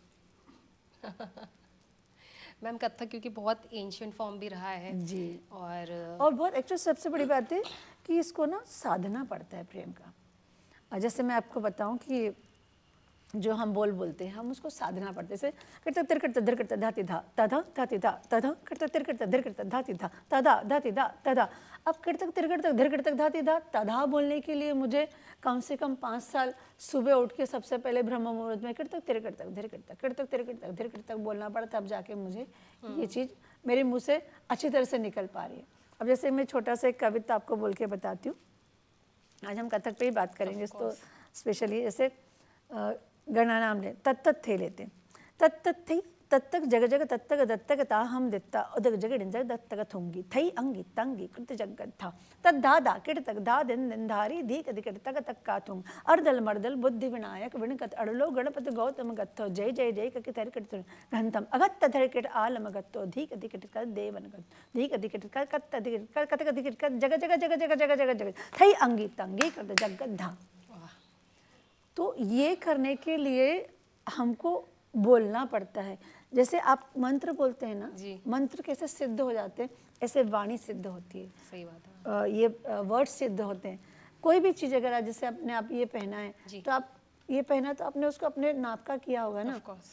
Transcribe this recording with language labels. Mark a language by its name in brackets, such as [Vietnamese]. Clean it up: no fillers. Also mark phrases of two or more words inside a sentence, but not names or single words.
[Hindi] मैम कथक क्योंकि बहुत [English] ancient form [Hindi] भी रहा है जी, और बहुत एक्चुअली सबसे बड़ी बात है कि इसको ना साधना पड़ता है प्रेम का। और जैसे मैं आपको बताऊं कि जो हम बोलते हैं, हम उसको साधना पड़ते, जैसे करता तिर करता धर करता धाती धा तधा धाती धा तधा करता तिर करता धर करता धाती धा तधा धाती धा तधा। अब करतक तिर करतक धर करतक धाती धा तधा बोलने के लिए मुझे कम से कम 5 साल सुबह उठ के सबसे पहले ब्रह्म मुहूर्त में करतक तिर करतक धर करतक करतक तिर करतक धर करतक बोलना पड़ा, तब जाके मुझे ये चीज़ मेरे मुँह से अच्छी तरह से निकल पा रही है। अब जैसे मैं छोटा सा एक कविता आपको बोल के बताती हूँ। आज हम कथक पे ही बात करेंगे, तो स्पेशली जैसे गणना नाम ले तत्त थे लेते, तत्त थई तत्तक जग जग तत्तक दत्तक ता हम दित्ता उदक जग जग दत्तक थुंगी थई अंगी तंगी कृत जगत था तद्धा दा किड़तक दा दिन दिन धारी धी कदि किड़तक तक का थुंग अर्दल मर्दल बुद्धि विनायक विणकत अड़लो गणपति गौतम गत्थो जय जय जय कति थर किट घंतम अगत्त थर किट आलम गत्तो धी कदि किट कर देवन गत धी कदि किट कर कत कदि किट कर जग जग जग जग जग जग जग थई अंगी तंगी कृत जगत धा। तो ये करने के लिए हमको बोलना पड़ता है। जैसे आप मंत्र बोलते हैं ना, मंत्र कैसे सिद्ध हो जाते हैं, ऐसे वाणी सिद्ध होती है। सही बात है। ये वर्ड सिद्ध होते हैं। कोई भी चीज़ अगर आप जैसे अपने आप ये पहना है, तो आप ये पहना तो आपने उसको अपने नाप का किया होगा ना।